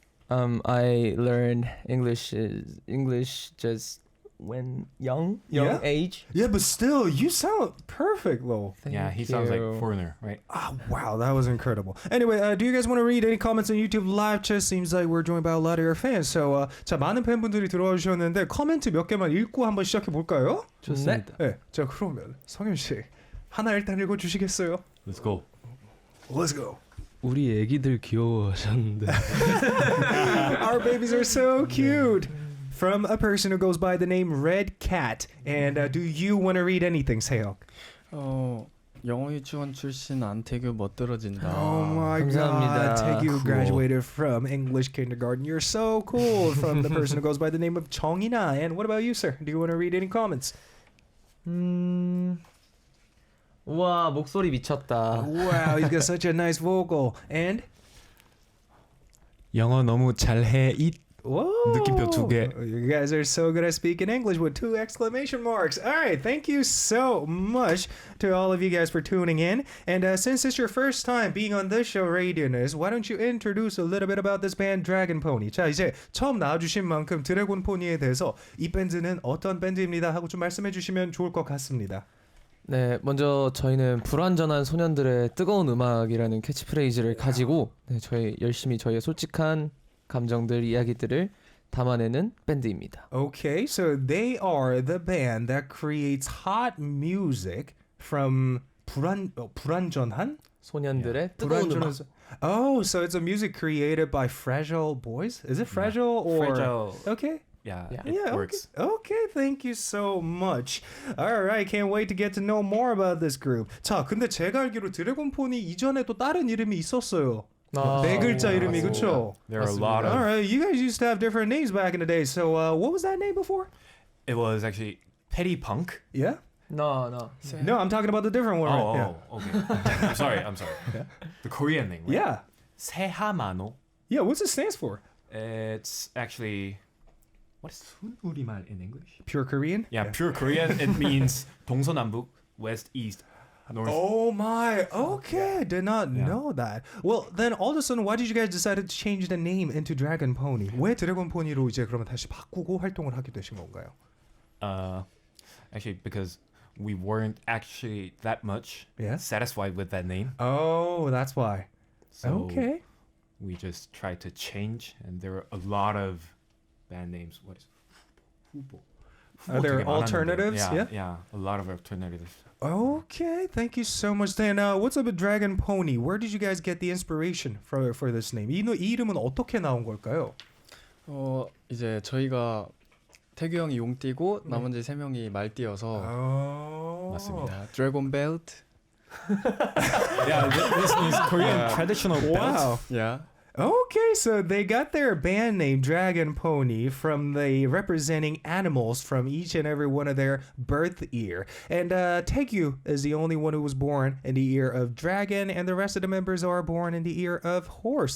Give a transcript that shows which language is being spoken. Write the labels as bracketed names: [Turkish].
[English] I learned English just when young Yeah. age. Yeah, but still, you sound perfect, though. Yeah, he Thank sounds like you. foreigner, right? Ah, wow, that was incredible. Anyway, do you guys want to read any comments on YouTube live chat? Seems like we're joined by a lot of your fans. [Korean] So, 자, 많은 팬분들이 들어와 주셨는데 코멘트 몇 개만 읽고 한번 시작해 볼까요? 좋습니다. 네. 자, 그러면 성현 씨 하나 일단 읽어 주시겠어요? [English] Let's go. Let's go. [Korean] 우리 애기들 귀여워하셨는데. [English] Our babies are so cute. From a person who goes by the name Red Cat. And do you want to read anything, 세혁? [Korean] 영어 유치원 출신 안태규 멋들어진다. [English] Oh my [Korean] 감사합니다. [English] God, Taegyu Cool. graduated from English kindergarten. You're so cool. From the person who goes by the name of 정인아. And what about you, sir? Do you want to read any comments? [Korean] 와, 목소리 미쳤다. [English] Wow, he's got such a nice vocal. And [Korean] 영어 너무 잘해. [English] whoa, [Korean] 느낌표 2개. [English] You guys are so good at speaking English with 2 exclamation marks. All right, thank you so much to all of you guys for tuning in. And since it's your first time being on this show, Radio'n Us에, why don't you introduce a little bit about this band, 드래곤포니. [Korean] 자, 이제 처음 나와주신 만큼 드래곤포니에 대해서 이 밴드는 어떤 밴드입니다 하고 좀 말씀해 주시면 좋을 것 같습니다. 네, 먼저 저희는 불완전한 소년들의 뜨거운 음악이라는 캐치프레이즈를 가지고 저희 열심히 저희의 솔직한 감정들, 이야기들을 담아내는 밴드입니다. [English] Okay, so they are the band that creates hot music from 불완전한? [Korean] 소년들의 뜨거운 음악. [English] Oh, so it's a music created by Fragile Boys? Is it Fragile or? Fragile. Okay. Yeah, Yeah. it works. Okay, thank you so much. Alright, can't wait to get to know more about this group. [Korean] 자, 근데 제가 알기로 드래곤포니 이전에 또 다른 이름이 있었어요. 네 글자 이름이, 그쵸? [English] There are a lot of. Alright, you guys used to have different names back in the day. So, what was that name before? It was actually Petty Punk. Yeah? No. No, I'm talking about the different one. right? Okay. I'm sorry. Yeah. The Korean name, right? Yeah. [Korean] 세하마노. [English] Yeah, what's it stands for? It's actually, what is 순우리말 in English? Pure Korean? Yeah, pure Korean. It means 동서남북, west, east, north. Oh my, okay, I did not Yeah. know that. Well, then all of a sudden, why did you guys decide to change the name into 드래곤포니? [Korean] 왜 드래곤포니로 이제 그러면 다시 바꾸고 활동을 하게 되신 건가요? [English] Actually, because we weren't actually that much Yeah. satisfied with that name. Oh, that's why. So Okay. we just tried to change, and there are a lot of band names. What is 후보? Are there [Korean] 되게 많았는데. [English] alternatives? Yeah, Yeah? a lot of alternatives. Okay, thank you so much. Then, what's up with 드래곤포니? Where did you guys get the inspiration for this name? [Korean] 이 이름은 어떻게 나온 걸까요? 이제 저희가 태규 형이 용 띠고 나머지 세 명이 말 띠어서 맞습니다. 드래곤 벨트. [English] Yeah, this is Korean traditional belt. Wow. Yeah. Okay, so they got their band name Dragон포니 from the representing animals from each and every one of their birth year. And Taegyu is the only one who was born in the year of dragon, and the rest of the members are born in the year of horse.